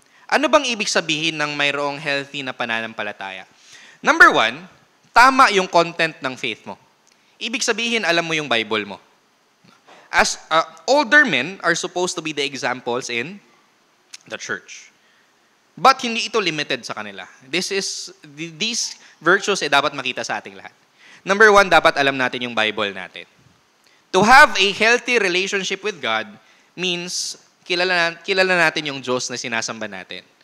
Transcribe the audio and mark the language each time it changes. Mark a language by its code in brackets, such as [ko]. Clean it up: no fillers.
[tl] Ano bang ibig sabihin ng mayroong healthy na pananampalataya? Number 1, tama yung content ng faith mo. Ibig sabihin, alam mo yung Bible mo. [en] As older men are supposed to be the examples in the church. [tl] But hindi ito limited sa kanila. [en] These virtues [tl] ay dapat makita sa ating lahat. Number 1, dapat alam natin yung Bible natin. [en] To have a healthy relationship with God means [tl] kilala natin yung Diyos na sinasamba natin.